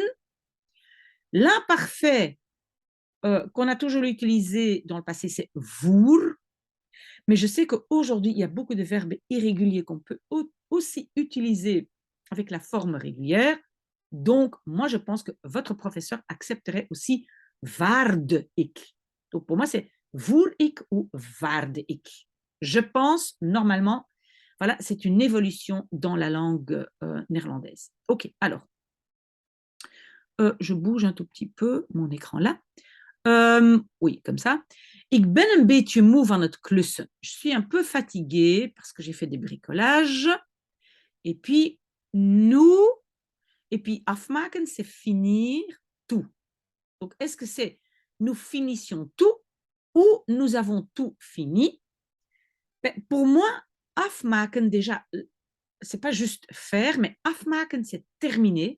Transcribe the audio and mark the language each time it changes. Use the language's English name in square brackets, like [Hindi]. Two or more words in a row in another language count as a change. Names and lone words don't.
[French] L'imparfait qu'on a toujours utilisé dans le passé, c'est voer. Mais je sais qu'aujourd'hui, il y a beaucoup de verbes irréguliers qu'on peut aussi utiliser avec la forme régulière. Donc, moi, je pense que votre professeur accepterait aussi [Dutch] waarde ik. [French] Donc, pour moi, c'est [Dutch] voer ik [French] ou [Dutch] waarde ik. [French] Je pense, normalement, voilà, c'est une évolution dans la langue néerlandaise. OK, alors, je bouge un tout petit peu mon écran là. Oui, comme ça. [Dutch] Ik ben een beetje moe van het klussen. [French] Je suis un peu fatiguée parce que j'ai fait des bricolages. Et puis, nous, et puis afmaken, c'est finir tout. Donc, est-ce que c'est nous finissions tout ou nous avons tout fini? Ben, pour moi, afmaken, déjà, c'est pas juste faire, mais afmaken, c'est terminer.